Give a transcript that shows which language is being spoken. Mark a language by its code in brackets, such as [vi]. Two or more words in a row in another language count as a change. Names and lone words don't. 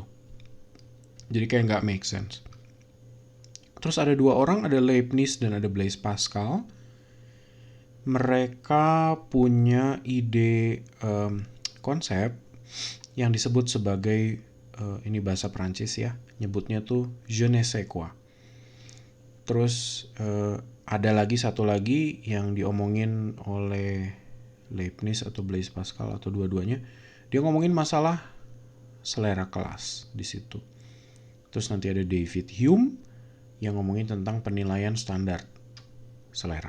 [id] Jadi kayak nggak [en] make sense. [id] Terus ada 2 orang, ada Leibniz dan ada Blaise Pascal. Mereka punya ide konsep yang disebut sebagai, ini bahasa Prancis ya, nyebutnya tuh [fr] je ne sais quoi. [id] Terus ada lagi satu lagi yang diomongin oleh Leibniz atau Blaise Pascal atau dua-duanya, dia ngomongin masalah selera kelas di situ. Terus nanti ada David Hume yang ngomongin tentang penilaian standar selera.